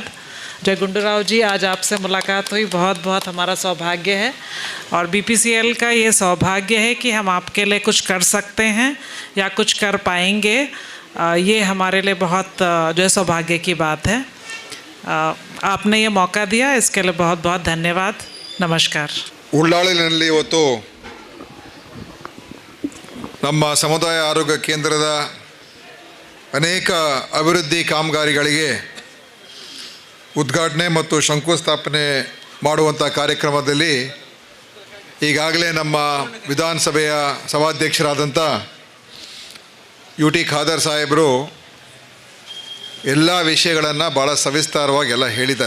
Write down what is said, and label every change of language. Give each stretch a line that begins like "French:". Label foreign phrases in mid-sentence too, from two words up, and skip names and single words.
Hindi: जय गुंडूराव जी, आज आपसे मुलाकात हुई, बहुत बहुत हमारा सौभाग्य है. और BPCL का ये सौभाग्य है कि हम आपके लिए कुछ कर सकते हैं या कुछ कर पाएंगे. ये हमारे लिए बहुत जो है सौभाग्य की बात है. आपने ये मौका दिया, इसके लिए बहुत बहुत धन्यवाद. नमस्कार.
Kannada: ಉಳ್ಳಾಳಿನಲ್ಲಿ ಇವತ್ತು ನಮ್ಮ ಸಮುದಾಯ ಆರೋಗ್ಯ ಕೇಂದ್ರದ ಅನೇಕ ಅಭಿವೃದ್ಧಿ ಕಾಮಗಾರಿಗಳಿಗೆ ಉದ್ಘಾಟನೆ ಮತ್ತು ಶಂಕುಸ್ಥಾಪನೆ ಮಾಡುವಂಥ ಕಾರ್ಯಕ್ರಮದಲ್ಲಿ ಈಗಾಗಲೇ ನಮ್ಮ ವಿಧಾನಸಭೆಯ ಸಭಾಧ್ಯಕ್ಷರಾದಂಥ ಯು ಟಿ ಖಾದರ್ ಸಾಹೇಬರು ಎಲ್ಲ ವಿಷಯಗಳನ್ನು ಭಾಳ ಸವಿಸ್ತಾರವಾಗಿ ಎಲ್ಲ ಹೇಳಿದ್ದಾರೆ.